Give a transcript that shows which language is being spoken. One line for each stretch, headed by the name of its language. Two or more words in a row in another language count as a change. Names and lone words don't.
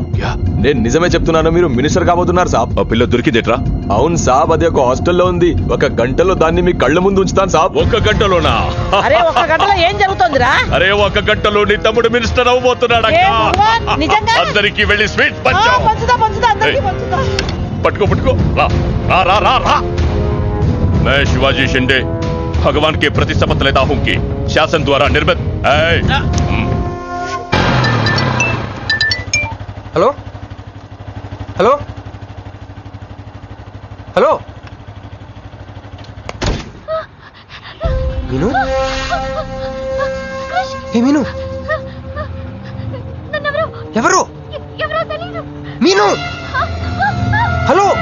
Telugu: నేను నిజమే చెప్తున్నాను, మీరు మినిస్టర్ కాబోతున్నారు సాబ్. ఆ పిల్ల దొరికిందేట్రా? అవును సాబ్, అది ఒక హాస్టల్లో ఉంది. 1 గంటలో దాన్ని మీ కళ్ళ ముందు ఉంచుతాను సాబ్. 1 గంటలోనా? అరే 1 గంటలో ఏం జరుగుతుందిరా? అరే 1 గంటలో నీ తమ్ముడు మినిస్టర్ అవబోతున్నాడు. ఏ భగవాన్, నిజంగా? అందరికి వెళ్ళి స్వీట్ పంచుదా అందరికీ పంచుదా. पटको पटको रा रा रा रा रा।
Hindi: मैं शिवाजी शिंदे भगवान के प्रति शपथ लेता हूं कि शासन द्वारा निर्मित।
English: hello hello hello మీను
Telugu: ఏ మీను ఎవరు మీను హలో